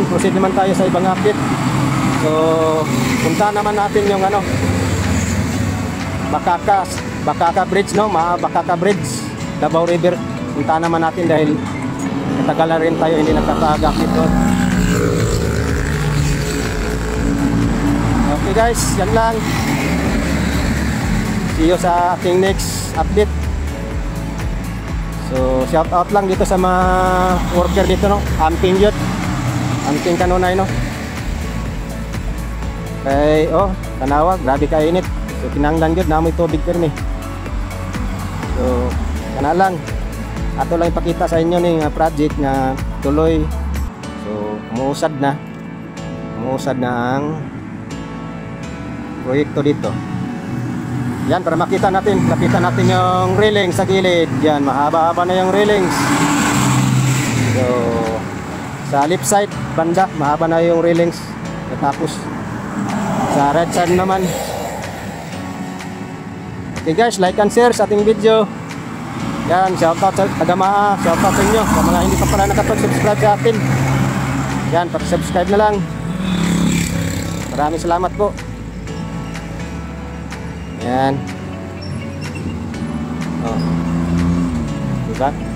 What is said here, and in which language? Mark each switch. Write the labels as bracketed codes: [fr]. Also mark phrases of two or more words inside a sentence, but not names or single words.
[tl] Proceed naman tayo sa ibang update. So punta naman natin yung ano, Bakaka Bridge, no? Bakaka Bridge, Davao River. Punta naman natin dahil matagal na rin tayo hindi nakakagak dito. [en] Okay guys, [tl] yan lang. [en] See you [tl] sa ating [en] next update. [tl] So [en] shout out [tl] lang dito sa mga worker dito, no? Amping yun. [ceb] Amping kanunay, no? Okay, oh, tanawa, grabe kainit. So kinanglan yun, namoy tubig pero so kana lang. Ato lang ipakita sa inyo ning project nga tuloy. [tl] So umuusad na ang proyekto dito. Yan, para makita natin, lapitan natin yung railing sa gilid. Yan, mahaba-haba na yung railings. So sa [en] left side [tl] banda, mahaba na yung railings. Tapos sa [en] right side [tl] naman. [en] Okay guys, like and share [tl] sa ating [en] video. [tl] Yan, shoutout sa Tagamaa, shoutout sa inyo sa mga hindi pa pala nakapag-subscribe sa atin. Yan, pag-subscribe na lang. Maraming salamat po. Yan. Oh. Diba?